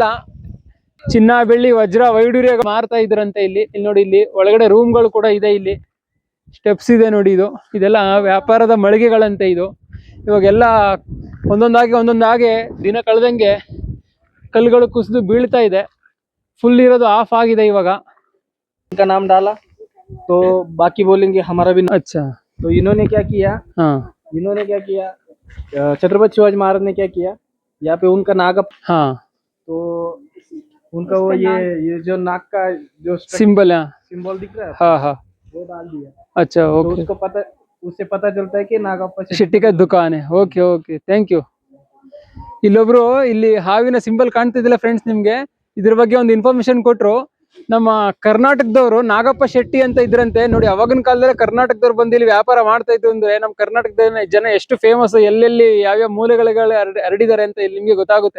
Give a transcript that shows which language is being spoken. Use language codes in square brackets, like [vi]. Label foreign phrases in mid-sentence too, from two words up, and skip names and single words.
[kn] ಚಿನ್ನ ಬೆಳ್ಳಿ ವಜ್ರ ವೈಡೂರ್ಯ ಮಾರ್ತಾ ಇದ್ರಂತೆ ಇಲ್ಲಿ. ಇಲ್ಲಿ ನೋಡಿ, ಇಲ್ಲಿ ಒಳಗಡೆ ರೂಮ್ಗಳು ಕೂಡ ಇದೆ. ಇಲ್ಲಿ ಸ್ಟೆಪ್ಸ್ ಇದೆ ನೋಡಿ. ಇದೆಲ್ಲ ವ್ಯಾಪಾರದ ಮಳಿಗೆಗಳಂತೆ ಇದು. ಇವಾಗೆಲ್ಲ ಒಂದೊಂದಾಗೆ ದಿನ ಕಳೆದಂಗೆ ಕಲ್ಲುಗಳು ಕುಸಿದು ಬೀಳ್ತಾ ಇದೆ. ಫುಲ್ ಇರೋದು ಆಫ್ ಆಗಿದೆ ಇವಾಗ. [hi] इनका नाम डाला तो बाकी बोलेंगे हमारा भी। अच्छा, तो इन्होंने क्या किया, हाँ छत्रपति शिवाजी महाराज ने क्या किया, यहाँ पे उनका नाग, हाँ, तो उनका वो ये जो नाग का जो सिंबल दिख रहा है, हाँ हाँ, वो डाल दिया। अच्छा, तो ओके. उससे पता चलता है कि नागप्पा ಶೆಟ್ಟಿ का दुकान है. [en] okay okay, thank you. [kn] ಇಲ್ಲೊಬ್ರು ಇಲ್ಲಿ ಹಾವಿನ ಸಿಂಬಲ್ ಕಾಣ್ತಿದ್ದಿಲ್ಲ ಫ್ರೆಂಡ್ಸ್. ನಿಮ್ಗೆ ಇದ್ರ ಬಗ್ಗೆ ಒಂದು ಇನ್ಫಾರ್ಮೇಶನ್ ಕೊಟ್ರು. ನಮ್ಮ ಕರ್ನಾಟಕದವರು ನಾಗಪ್ಪ ಶೆಟ್ಟಿ ಅಂತ ಇದ್ರಂತೆ ನೋಡಿ. ಅವಾಗಿನ ಕಾಲದಲ್ಲಿ ಕರ್ನಾಟಕದವ್ರು ಬಂದು ಇಲ್ಲಿ ವ್ಯಾಪಾರ ಮಾಡ್ತಾ ಇದ್ರು ಅಂದ್ರೆ ನಮ್ಮ ಕರ್ನಾಟಕದ ಜನ ಎಷ್ಟು ಫೇಮಸ್, ಎಲ್ಲೆಲ್ಲಿ ಯಾವ್ಯಾವ ಮೂಲೆಗಳಿಗೆ ಹರಡಿದ್ದಾರೆ ಅಂತ ಇಲ್ಲಿ ನಿಮ್ಗೆ ಗೊತ್ತಾಗುತ್ತೆ.